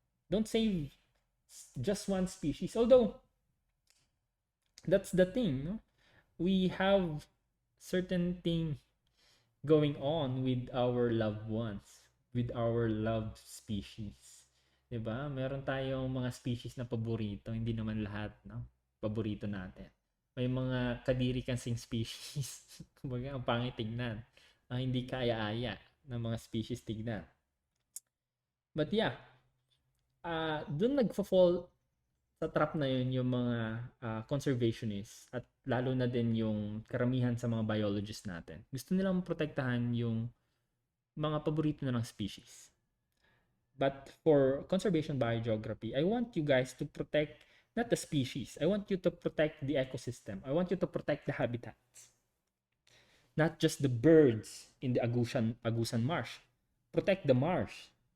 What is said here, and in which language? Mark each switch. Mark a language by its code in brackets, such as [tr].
[en] Don't save just one species. Although, that's the thing. No? We have certain thing going on with our loved ones, with our loved species. [tl] Diba? Meron tayong mga species na paborito. Hindi naman lahat, no? Paborito natin. May mga kadiri kasing species. Kumbaga, ang pangit tignan. Ang hindi kaya-aya ng mga species tignan. [en] But yeah, [tl] doon nagfo-fall sa trap na yun yung mga conservationists at lalo na din yung karamihan sa mga biologists natin. Gusto nilang protektahan yung mga paborito na ng species. [en] But for conservation biogeography, I want you guys to protect not the species. I want you to protect the ecosystem. I want you to protect the habitats. Not just the birds in the Agusan Marsh. Protect the marsh.